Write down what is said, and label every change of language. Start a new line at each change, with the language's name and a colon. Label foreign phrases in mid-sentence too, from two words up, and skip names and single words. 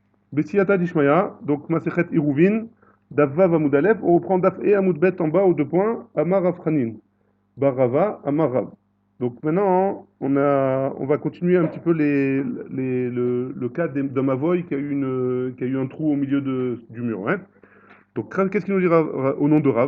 Aramaic: בסייעתא דשמיא,
French: donc Masechet Iruvin,
Hebrew: דף ו עמוד א,
French: on reprend Daf et
Hebrew: עמוד ב
French: en bas aux deux points,
Hebrew: אמר רב חנין ברבא אמר רב.
French: Donc maintenant, on va continuer un petit peu le cas de Mavoy qui a eu un trou au milieu du mur. Hein. Donc qu'est-ce qu'il nous dit au nom de Rav?